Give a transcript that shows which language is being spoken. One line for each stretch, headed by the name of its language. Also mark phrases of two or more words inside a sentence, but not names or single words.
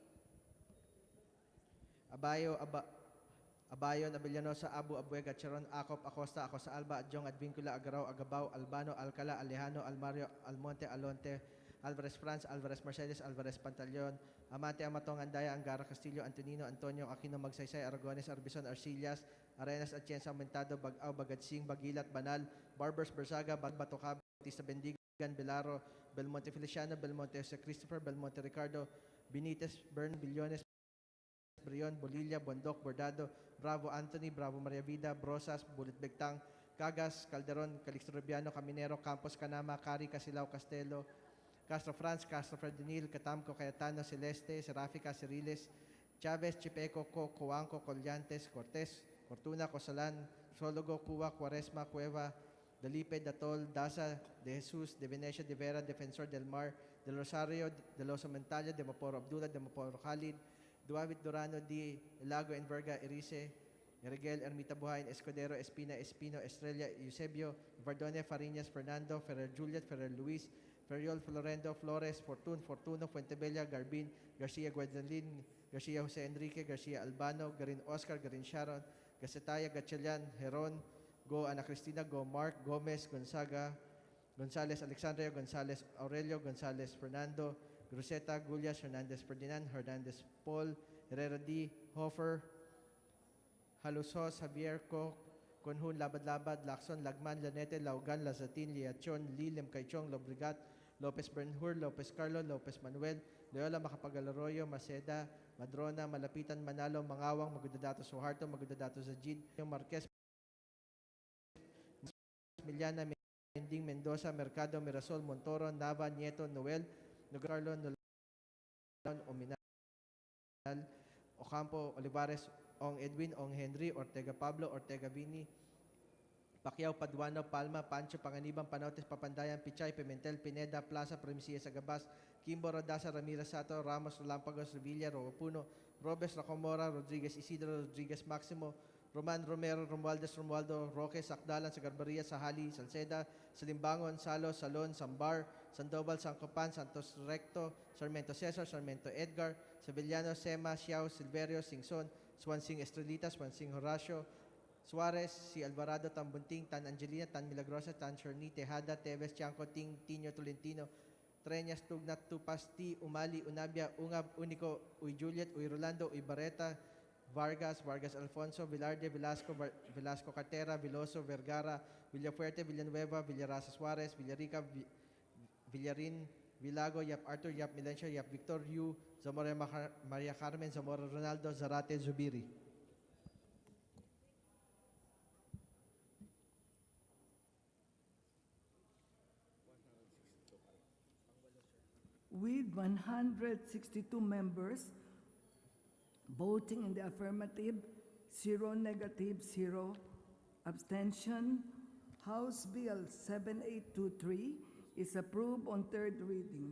English: Abayon, Abellanosa, Abu, Abuega, Charon, Acop, Acosta, Acosta Alba, Adjong, Advincula, Agaraw, Agabao, Albano, Alcala, Alejano, Almario, Almonte, Alonte, Alvarez France, Alvarez Mercedes, Alvarez Pantaleon, Amante, Amatong, Andaya, Angara Castillo, Antonino, Antonio, Aquino, Magsaysay, Aragones, Arbison, Arcillas, Arenas, Atienza, Aumentado, Bagaw, Bagatsing, Bagilat, Banal, Barbers, Bersaga, Batocabe, Bautista Bendigan, Belaro, Belmonte Feliciano, Belmonte Jose Christopher, Belmonte Ricardo, Benitez, Bern, Billones, Brion, Bolilla, Bondok, Bordado, Bravo Anthony, Bravo Maria Vida, Brosas, Bulit Begtang, Cagas, Calderon, Calixto Rubiano, Caminero, Campos, Canama, Cari, Casilao, Castelo, Castro Franz, Castro Ferdinil, Catamco, Cayetano, Celeste, Serafica, Ceriles, Chavez, Chipeco, Coanco, Collantes, Cortés, Fortuna, Cosalan, Sologo, Cuba, Cuaresma, Cueva, Dalipe, Datol, Daza, De Jesus, De Venecia, De Vera, Defensor del Mar, De Rosario, De Los Mentalla, De Maporo Abdullah, De Maporo Khalid, Duavit Durano, Di Lago, Enverga, Erice, Erigel, Ermita Buhayin, Escudero, Espina, Espino, Estrella, Eusebio, Vardone, Fariñas, Fernando, Ferrer Juliet, Ferrer Luis, Ferriol, Florendo, Flores, Fortuno, Fuentebella, Garbin, Garcia Guadalupe, Garcia Jose Enrique, Garcia Albano, Garin Oscar, Garin Sharon, Gacetaya, Gatchalian, Heron, Go Ana Cristina, Go Mark, Gomez, Gonzaga, Gonzales Alexandria, Gonzales Aurelio, Gonzales Fernando, Gruseta, Gullias, Hernandez Ferdinand, Hernandez Paul, Herrera D, Hofer, Halusos, Javier Co, Conjun, Labad-Labad, Lacson, Lagman, Lanete, Laugan, Lazatin, Liachon, Lilem, Caichong, Lobrigat, Lopez Bernhur, Lopez Carlo, Lopez Manuel, Loyola, Macapagal-Arroyo, Maceda, Madrona, Malapitan, Manalo, Mangawang, Magudadato Suharto, Magudadato Zajid, Marquez, Miliana, Mending, Mendoza, Mercado, Mirasol, Montoro, Nava, Nieto, Noel, Nogarlo, Nolan, Ominal, Ocampo, Olivares, Ong Edwin, Ong Henry, Ortega Pablo, Ortega Vini, Pacquiao, Paduano, Palma, Pancho, Panganiban, Panotes, Papandayan, Pichay, Pimentel, Pineda, Plaza, Premisia, Sagabas, Kimbo, Rodasa, Ramirez Sato, Ramos, Lampagos, Revilla, Rogapuno, Robes, Racomora, Rodriguez Isidro, Rodriguez Maximo, Roman Romero, Romualdez, Romualdo, Roque, Sakdalan, Sagarbaria, Sahali, Salceda, Salimbangon, Salo, Salon, Sambar, Sandoval, Sancopan, Santos Recto, Sarmiento Cesar, Sarmiento Edgar, Sevillano, Sema, Xiao, Silverio, Singson, Swansing Estrelita, Swansing Horacio, Suarez, si Alvarado, Tambunting, Tan Angelina, Tan Milagrosa, Tan Chorni, Tejada, Teves, Chanco, Ting, Tino, Tolentino, Treñas, Tugnat, Tupasti, Umali, Unabia, Ungab, Unico, Uy Juliet, Uy Rolando, Uy Barreta, Vargas, Vargas Alfonso, Velarde, Velasco, Velasco Cartera, Veloso, Vergara, Villafuerte, Villanueva, Villarasa Suarez, Villarica, Villarin, Vilago, Yap Arthur, Yap Milencio, Yap Victor Yu, Zamora Maria Carmen, Zamora Ronaldo, Zarate Zubiri. With 162 members voting in the affirmative, 0 negative, 0 abstention, House Bill 7823 is approved on third reading.